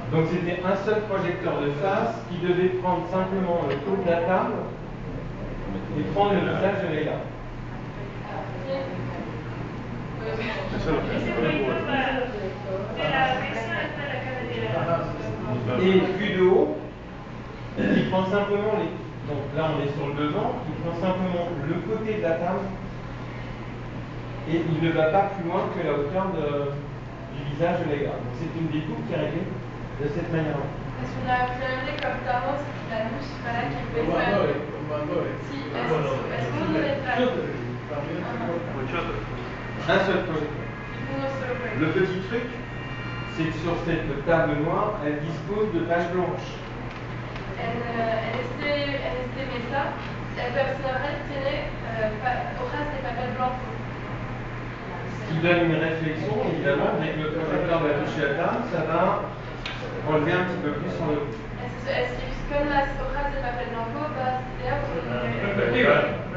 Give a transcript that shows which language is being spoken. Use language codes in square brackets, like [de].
[fr] Donc c'était un seul projecteur de face qui devait prendre simplement le tour de la table et prendre le visage de Leila. [es] Ese proyector va de la mesa hasta la cadera. [fr] Et vue de haut, il prend simplement les. Donc là on est sur le devant, il prend simplement le côté de la table et il ne va pas plus loin que la hauteur du visage de Leila. Donc c'est une découpe qui est réglée de cette manière-là. [es] Finalmente cortamos la luz para que pueda. Sí, es uno detrás. [fr] Un seul projecteur. [es] Uno solo proyector. [fr] Le petit truc, c'est que sur cette table noire, elle dispose de pages blanches. [es] En este mesa, el personaje tiene hojas de papel blanco. [fr] Ce qui donne une réflexion, évidemment, dès que le projecteur va toucher la table, ça va relever un petit peu plus sur le haut. [es] Con las hojas de papel blanco va a ser